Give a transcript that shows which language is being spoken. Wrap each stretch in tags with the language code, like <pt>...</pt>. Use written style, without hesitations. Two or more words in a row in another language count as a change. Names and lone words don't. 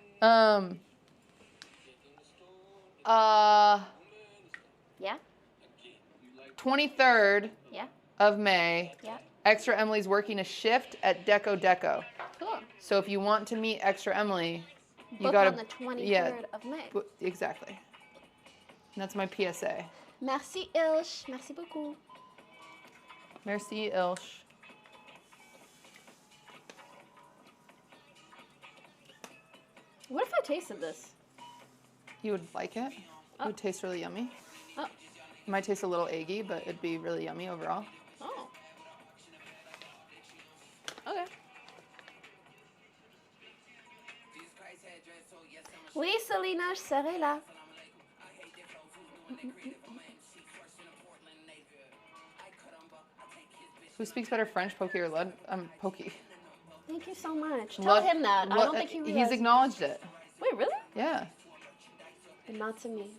<en>Yeah? 23rd Yeah? of May, Yeah? Extra Emily's working a shift at Deco. Cool. So if you want to meet Extra Emily, you Book gotta on the 23rd of May. Exactly. And that's my PSA.</en> <fr>Merci, Ilsh. Merci beaucoup. Merci, Ilsh.</fr> <en>What if I tasted this? You would like it? It would taste really yummy. Oh. It might taste a little eggy, but it'd be really yummy overall. Oh. Okay.</en> <fr>Oui, Selena, je serai là.</fr> <en>Who speaks better French, Pokey or Lud? Pokey. Thank you so much. Tell Lud- him that. I Lud- don't think he He's realizes. acknowledged it. Wait, really? Yeah. But not to me.</en>